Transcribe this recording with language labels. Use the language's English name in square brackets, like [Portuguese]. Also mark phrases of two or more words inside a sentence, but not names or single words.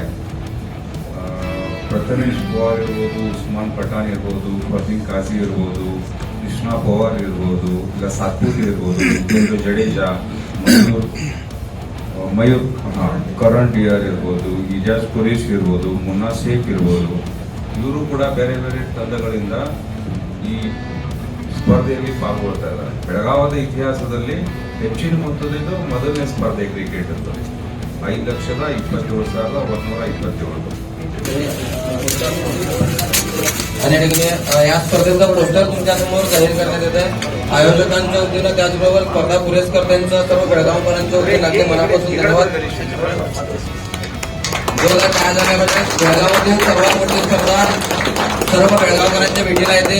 [Kannada] ಪ್ರಥಮೇಶ್ ಪವಾರ್ ಇರ್ಬೋದು, ಉಸ್ಮಾನ್ ಪಠಾಣ್ ಇರ್ಬೋದು, ಫರ್ದೀನ್ ಕಾಜಿ ಇರ್ಬೋದು, ಕೃಷ್ಣ ಪವಾರ್ ಇರ್ಬೋದು, ಇಲ್ಲ ಸಾತ್ಪುರ್ ಇರ್ಬೋದು, ಜಿತೇಂದ್ರ ಜಡೇಜಾ, ಮಯೂರ್ ಕರಣ್ ಡಿಯರ್ ಇರ್ಬೋದು, ಇಜಾಜ್ ಕುರೇಶ್ ಇರ್ಬೋದು, ಮುನ್ನಾ ಶೇಖ್ ಇರ್ಬೋದು. ಇವರು ಕೂಡ ಬೇರೆ ಬೇರೆ ತಂಡಗಳಿಂದ ಈ ಸ್ಪರ್ಧೆಯಲ್ಲಿ ಪಾಲ್ಗೊಳ್ತಾ ಇದ್ದಾರೆ. ಬೆಳಗಾವದ ಇತಿಹಾಸದಲ್ಲಿ ಹೆಚ್ಚಿನ ಮೊತ್ತದಿದ್ದು ಮೊದಲನೇ ಸ್ಪರ್ಧೆ ಕ್ರಿಕೆಟ್ ಇರ್ತದೆ. 5,27,127. [Marathi] आणि या स्पर्धेचा पोस्टर तुमच्या समोर जाहीर करण्यात येत आहे. आयोजकांच्या वतीनं त्याचबरोबर स्पर्धा पुरस्कर्त्यांचं सर्व बेळगावकरांच्या वतीनं अगदी मनापासून धन्यवाद. 2006 झाल्यामध्ये बेळगावमधील सर्वात मोठी स्पर्धा सर्व बेळगावकरांच्या भेटीला येते.